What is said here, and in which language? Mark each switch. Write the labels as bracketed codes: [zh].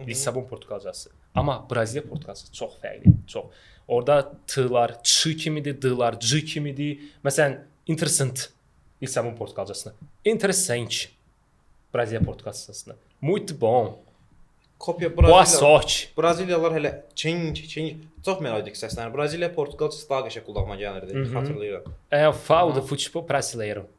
[az] Lissabon Portuqalcası. Amma Braziliya Portuqalcası çox fərqlidir, çox. Orada t-lar ç kimidir, d-lar c kimidir. Məsələn, interessant Lissabon Portuqalcasına. [pt] Interessante [az] Braziliya Portuqalcasına. [pt] Muito bom. Kopya Boa sorte. [az] Braziliyalılar hələ çing çox melodik səslənir. Braziliya Portuqalcası daha qəşəng qulağıma gəlirdi, xatırlayıram. [pt] Eu falo do futebol brasileiro.